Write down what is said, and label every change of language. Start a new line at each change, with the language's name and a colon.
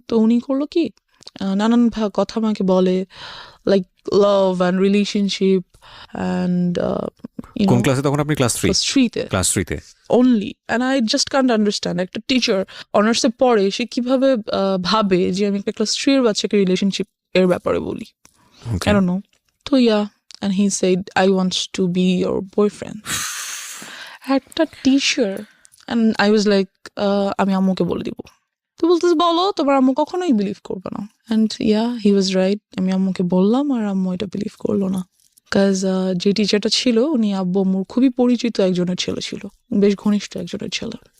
Bangla: তো উনি করলো কি, নানান কথা আমাকে বলে, like love and relationship and কোন ক্লাসে তখন আপনি? Class 3-তে। Class 3-তে only.
English: and I just can't understand
Bangla: একটা টিচার অনার্সে পড়ে, সে কিভাবে ভাবে যে আমি একটা ক্লাস 3 এর বাচ্চাকে রিলেশনশিপ এর ব্যাপারে বলি।
English: I don't know. So yeah, and he said, I want to be your boyfriend.
Bangla: একটা teacher.
English: And I was like,
Bangla: আমি আম্মুকে বলে দিব। তো বলতেছে বলো, তোমার আম্মু কখনোই বিলিভ করবে না।
English: And yeah, he was right.
Bangla: আমি আম্মুকে বললাম আর আম্মু এটা বিলিভ করলো না। Because যে টিচারটা ছিল উনি আব্বু আম্মুর খুবই পরিচিত একজনের ছেলে ছিল, বেশ ঘনিষ্ঠ একজনের ছেলে।